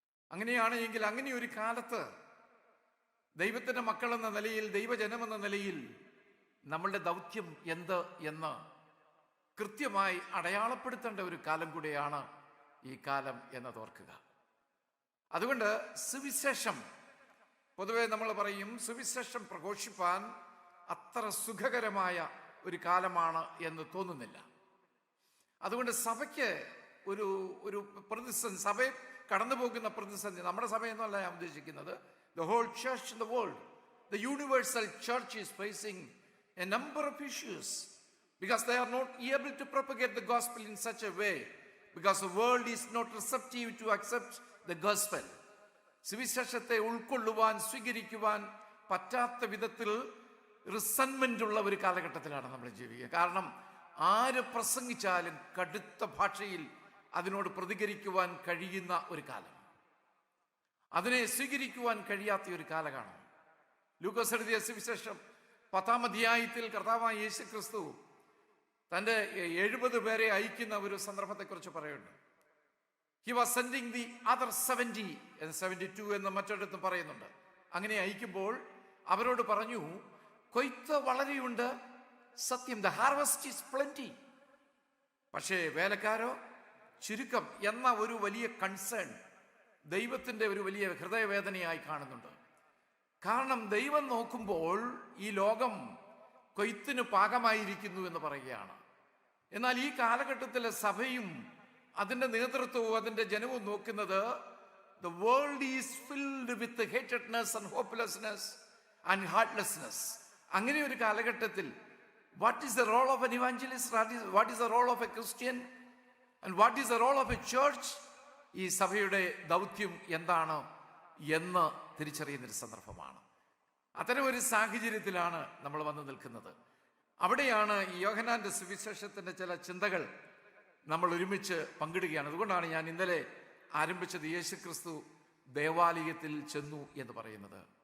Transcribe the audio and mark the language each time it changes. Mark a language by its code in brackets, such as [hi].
[ml] അങ്ങനെയാണ് എങ്കിൽ അങ്ങനെ ഒരു കാലത്ത് ദൈവത്തിന്റെ മക്കളെന്ന നിലയിൽ, ദൈവജനമെന്ന നിലയിൽ നമ്മളുടെ ദൗത്യം എന്ത് എന്ന് കൃത്യമായി അടയാളപ്പെടുത്തേണ്ട ഒരു കാലം കൂടിയാണ് ഈ കാലം എന്നതോർക്കുക. അതുകൊണ്ട് സുവിശേഷം, പൊതുവെ നമ്മൾ പറയും സുവിശേഷം പ്രഘോഷിപ്പാൻ അത്ര സുഖകരമായ ഒരു കാലമാണ് എന്ന് തോന്നുന്നില്ല. അതുകൊണ്ട് സഭയ്ക്ക് ഒരു പ്രതിസന്ധി, സഭയെ കടന്നു പോകുന്ന പ്രതിസന്ധി, നമ്മുടെ സഭയെന്നല്ല ഞാൻ ഉദ്ദേശിക്കുന്നത്, [en] the whole church in the world, the universal church is facing a number of issues because they are not able to propagate the gospel in such a way, because the world is not receptive to accept the gospel. [ml] സുവിശേഷത്തെ ഉൾക്കൊള്ളുവാൻ, സ്വീകരിക്കുവാൻ പറ്റാത്ത വിധത്തിൽ റിസൺമെന്റ് ഉള്ള ഒരു കാലഘട്ടത്തിലാണ് നമ്മൾ ജീവിക്കുക. കാരണം ആര് പ്രസംഗിച്ചാലും കടുത്ത ഭാഷയിൽ അതിനോട് പ്രതികരിക്കുവാൻ കഴിയുന്ന ഒരു കാലം, അതിനെ സ്വീകരിക്കുവാൻ കഴിയാത്ത ഒരു കാലമാണ്. ലൂക്കോസ് എഴുതിയ സുവിശേഷം 10-ാം അധ്യായത്തിൽ കർത്താവായ യേശു ക്രിസ്തു തൻ്റെ 70 പേരെ അയക്കുന്ന ഒരു സന്ദർഭത്തെക്കുറിച്ച് പറയുന്നുണ്ട്. [en] he was sending the other 70 [ml] എന്ന് 72 എന്ന് മറ്റൊരിടത്തും പറയുന്നുണ്ട്. അങ്ങനെ അയക്കുമ്പോൾ അവരോട് പറഞ്ഞു, കൊയ്ത്ത് വളരെയുണ്ട്, സത്യം, [en] the harvest is plenty, [ml] പക്ഷേ വേലക്കാരോ ചുരുക്കം എന്ന ഒരു വലിയ കൺസേൺ ദൈവത്തിന്റെ ഒരു വലിയ ഹൃദയവേദനയായി കാണുന്നുണ്ട്. കാരണം ദൈവം നോക്കുമ്പോൾ ഈ ലോകം കൊയ്ത്തിന് പാകമായിരിക്കുന്നു എന്ന് പറയുകയാണ്. എന്നാൽ ഈ കാലഘട്ടത്തിലെ സഭയും അതിന്റെ നേതൃത്വവും അതിന്റെ ജനവും നോക്കുന്നത്, [en] the world is filled with hatredness and hopelessness and heartlessness. [ml] അങ്ങനെ ഒരു കാലഘട്ടത്തിൽ [en] what is the role of an evangelist, what is the role of a Christian, and what is the role of a church? [ml] ഈ സഭയുടെ ദൗത്യം എന്താണ് എന്ന് തിരിച്ചറിയുന്നൊരു സന്ദർഭമാണ്. അത്തരം ഒരു സാഹചര്യത്തിലാണ് നമ്മൾ വന്നു നിൽക്കുന്നത്. അവിടെയാണ് ഈ യോഹന്നാന്റെ സുവിശേഷത്തിന്റെ ചില ചിന്തകൾ നമ്മൾ ഒരുമിച്ച് പങ്കിടുകയാണ്. അതുകൊണ്ടാണ് ഞാൻ ഇന്നലെ ആരംഭിച്ചത് യേശുക്രിസ്തു ദേവാലയത്തിൽ ചെന്നു എന്ന് പറയുന്നത്.